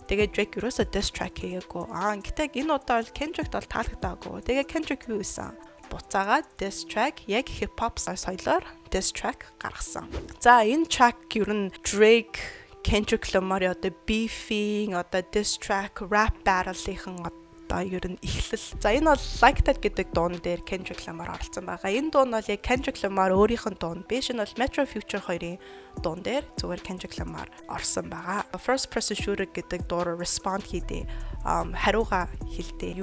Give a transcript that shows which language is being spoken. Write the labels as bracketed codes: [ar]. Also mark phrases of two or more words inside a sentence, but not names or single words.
[mn] Тэгээд Drake юусоо [en] diss track [mn] хийгээгүй. Гэтэ энэ удаа бол Kendrick бол таалагдаагүй. Тэгээд Kendrick юу хийсэн? Буцаагаад [en] diss track [mn] яг [en] hip hop [mn] соёлоор [en] diss track [mn] гаргасан. За энэ track ер нь Drake, Kendrick Lamar одоо beefing одоо [en] diss track rap battle- [mn] ийн одоо ер нь эхлэл. За энэ бол Like That гэдэг дуун дээр Kendrick Lamar оролцсон байгаа. Энэ дуун бол яг Kendrick Lamar өөрийнх нь дуун биш. Энэ бол Metro Future хоёрын дуун дээр зүгээр Kendrick Lamar орсон байгаа. First Person Shooter гэдэг дуур respond хийдээ. Хариуга хэлдээ.